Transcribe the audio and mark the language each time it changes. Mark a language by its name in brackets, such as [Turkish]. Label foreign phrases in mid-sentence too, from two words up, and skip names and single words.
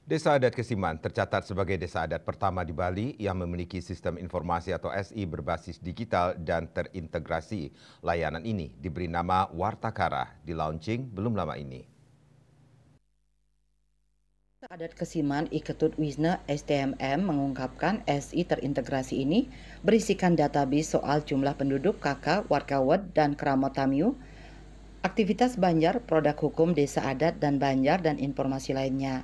[Indonesian] Desa adat Kesiman tercatat sebagai desa adat pertama di Bali yang memiliki sistem informasi atau SI berbasis digital dan terintegrasi. Layanan ini diberi nama Wartakara, di launching belum lama ini. Adat Kesiman Iketut Wisna STMM mengungkapkan SI terintegrasi ini berisikan database soal jumlah penduduk, kakak, warkawet, dan keramat Tamiu, aktivitas Banjar, produk hukum desa adat dan Banjar, dan informasi lainnya.